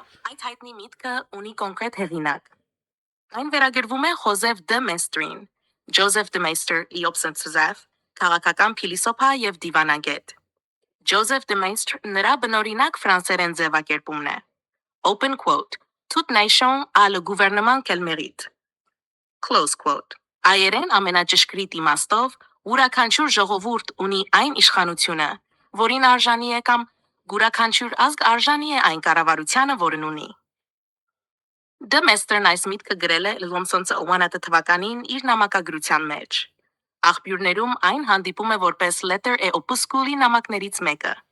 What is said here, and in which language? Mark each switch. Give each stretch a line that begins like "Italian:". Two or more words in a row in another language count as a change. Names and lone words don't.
Armenian: Այդ հայտնի միտքը ունի կոնկրետ հեղինակ։ Այն վերագրվում է Joseph de Maistre-ին, Joseph de Maistre իոբսենցուզև, քաղաքական փիլիսոփա եւ դիվանագետ։ Joseph de Maistre նրա բնօրինակ ֆրանսերեն ձևակերպումն է։
English: Open quote.
French: Toute nation a le gouvernement qu'elle mérite.
English: Close quote.
Armenian: Այերեն ամենաճշգրիտ իմաստով յուրաքանչյուր ժողովուրդ ունի այն իշխանությունը, որին արժանի է կամ յուրաքանչյուր ազգ արժանի է այն կառավարությանը, որն ունի։ De Maistre-ն այս միտքը գրել է 1901 թվականին իր նամակագրության մեջ։ Աղբյուրներում այն հանդիպում է որպես Letter et Opusculi նամակներից մեկը։